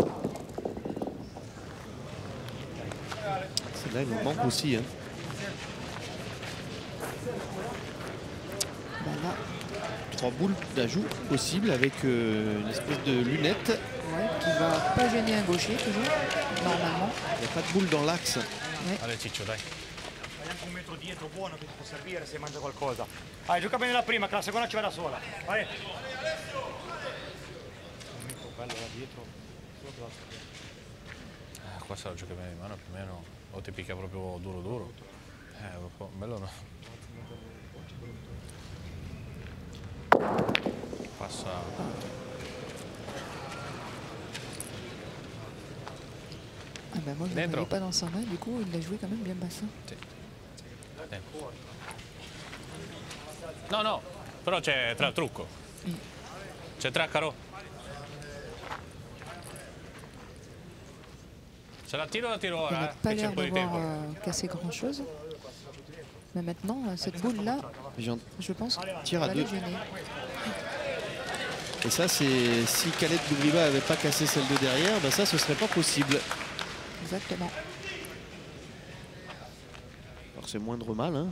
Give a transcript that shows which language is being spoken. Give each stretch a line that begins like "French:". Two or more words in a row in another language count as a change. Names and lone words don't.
French: Celle-là, il nous manque aussi. Hein. Bah, là, 3 boules d'ajout possibles avec une espèce de lunette. ouais, qui va pas gêner un gaucher, toujours, normalement. Il n'y a pas de boule dans l'axe. Ouais. Allez,
Italian: Ciccio, dai. Hai anche un metro dietro buono che ti può servire se mangia qualcosa. Vai, gioca bene la prima, che la seconda ci va da sola. Vai. Un metro bello là dietro. Qua se la gioca bene di mano più o meno. O ti picca proprio duro duro. Bello no. Passa.
French: Ah bah moi je ne l'avais pas dans sa main, du coup il l'a joué quand même bien bassin.
Italian: Sì. No, no, però c'è trucco. C'è Traccaro. Se la tiro
French: Il n'a
Italian: ora,
French: pas
Italian: che c'è
French: l'air
Italian: un po' di
French: d'avoir
Italian: tempo.
French: cassé grand chose. Mais maintenant, cette boule-là, je pense Tire qu'elle à va les deux. gêner. Et ça, c'est si Khaled Bougliba n'avait pas cassé celle de derrière, ben ça, ce serait pas possible. Exactement. Alors c'est moindre mal. Hein.